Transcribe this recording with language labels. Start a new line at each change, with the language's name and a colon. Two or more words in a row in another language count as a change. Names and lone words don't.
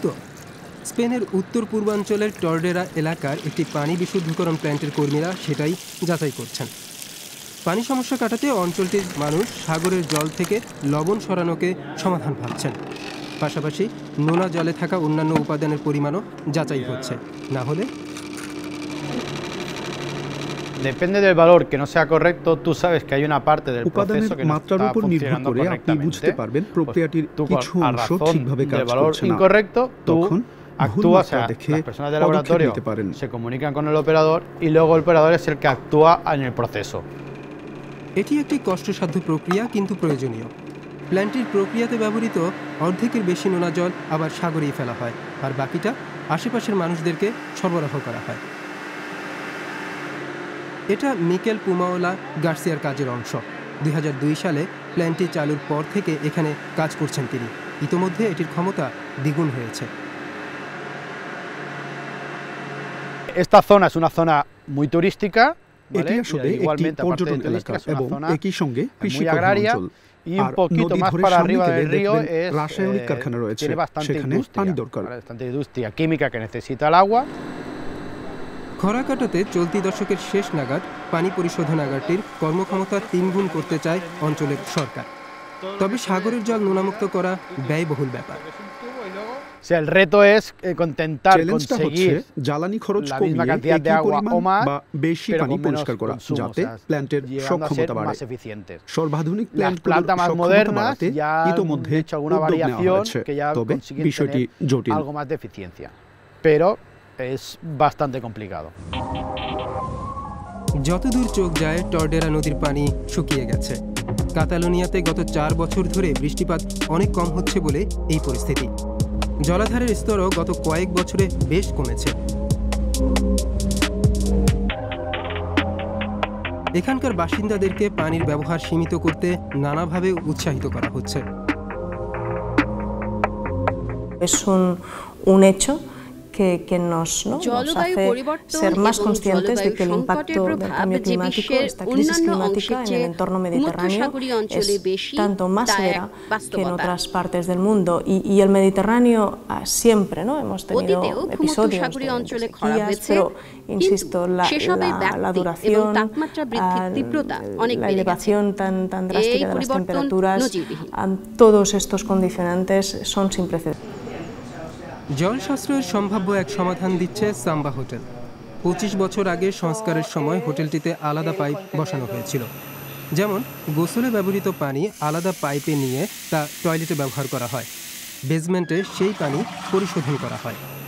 Bangla: স্পেনের উত্তর পূর্বাঞ্চলের টর্ডেরা এলাকার একটি পানি বিশুদ্ধকরণ প্ল্যান্টের কর্মীরা সেটাই যাচাই করছেন। পানি সমস্যা কাটাতে অঞ্চলটির মানুষ সাগরের জল থেকে লবণ সরানোকে সমাধান ভাবছেন। পাশাপাশি নোনা জলে থাকা অন্যান্য উপাদানের পরিমাণও যাচাই হচ্ছে, না হলে
Spanish: Depende del valor que no sea correcto, tú sabes que hay una parte del proceso que no
Bangla: মাত্রার
Spanish: está
Bangla: উপর নির্ভর
Spanish: funcionando
Bangla: করে আপনি বুঝতে
Spanish: correctamente.
Bangla: পারবেন প্রক্রিয়াটির কিছু
Spanish: A
Bangla: অংশ
Spanish: razón
Bangla: ঠিকভাবে কাজ
Spanish: del valor
Bangla: করছে না।
Spanish: incorrecto, tú
Bangla: তখন
Spanish: actúas, o sea, las personas del laboratorio se comunican con el operador y luego el operador es el que actúa en el proceso.
Bangla: এটি একটি কষ্টসাধ্য প্রক্রিয়া, কিন্তু প্রয়োজনীয়। প্ল্যান্টটির প্রক্রিয়াতে ব্যবহৃত অর্ধেকের বেশি নোনা জল আবার সাগরেই ফেলা হয়, আর বাকিটা আশেপাশের মানুষদেরকে সরবরাহ করা হয়। এটা মিকেল পুমাওলা গার্সিয়ার কাজের অংশ। 2002 সালে প্ল্যান্টটি চালুর পর থেকে এখানে কাজ করছেন তিনি। ইতোমধ্যে এটির ক্ষমতা দ্বিগুণ হয়েছে।
Spanish: Esta zona es una zona muy turística,
Bangla: এটি আসলে একটি পর্যটন এলাকা এবং একই সঙ্গে কৃষি অঞ্চল।
Spanish: y un poquito más para arriba del río es
Bangla: রাসায়নিক কারখানা রয়েছে, সেখানে পানি দরকার,
Spanish: bastante industria química que necesita el agua.
Bangla: খরা কাটাতে চলতি দশকের শেষ নাগাদ পানি পরিশোধনাগারটির কর্মক্ষমতা 3 গুণ করতে চায় অঞ্চলের সরকার। তবে সাগরের জল নোনামুক্ত করা ব্যয়বহুল ব্যাপার।
Spanish: El reto es intentar conseguir
Bangla: জ্বালানি খরচ
Spanish: la misma cantidad de agua o más,
Bangla: বেশি পানি পরিষ্কার করা, যাতে প্ল্যান্টের সক্ষমতা বাড়ে। সর্বাধুনিক
Spanish: plantas más modernas ya
Bangla: ইতোমধ্যে
Spanish: han hecho alguna variación que ya
Bangla: তবে
Spanish: consiguen
Bangla: বিষয়টি
Spanish: tener
Bangla: জটিল।
Spanish: algo más de eficiencia, pero es bastante complicado.
Bangla: যতদূর চোখ যায় টর্ডেরা নদীর পানি শুকিয়ে গেছে। কাতালোনিয়াতে গত 4 বছর ধরে বৃষ্টিপাত অনেক কম হচ্ছে বলে এই পরিস্থিতি। জলাধারের স্তরও গত কয়েক বছরে বেশ কমেছে। এখানকার বাসিন্দাদেরকে পানির ব্যবহার সীমিত করতে নানাভাবে উৎসাহিত করা হচ্ছে।
Spanish: Es un hecho que nos hace ser más conscientes de que el impacto del cambio climático, esta crisis climática en el entorno mediterráneo, es tanto más severa que en otras partes del mundo. Y el Mediterráneo siempre, ¿no? Hemos tenido episodios de sequías, pero insisto, la duración, la elevación tan drástica de las temperaturas, todos estos condicionantes son sin precedentes.
Bangla: জল সাশ্রয়ের সম্ভাব্য এক সমাধান দিচ্ছে সাম্বা হোটেল। 25 বছর আগে সংস্কারের সময় হোটেলটিতে আলাদা পাইপ বসানো হয়েছিল। যেমন গোসলে ব্যবহৃত পানি আলাদা পাইপে নিয়ে তা টয়লেটে ব্যবহার করা হয়। বেসমেন্টে সেই পানি পরিশোধন করা হয়।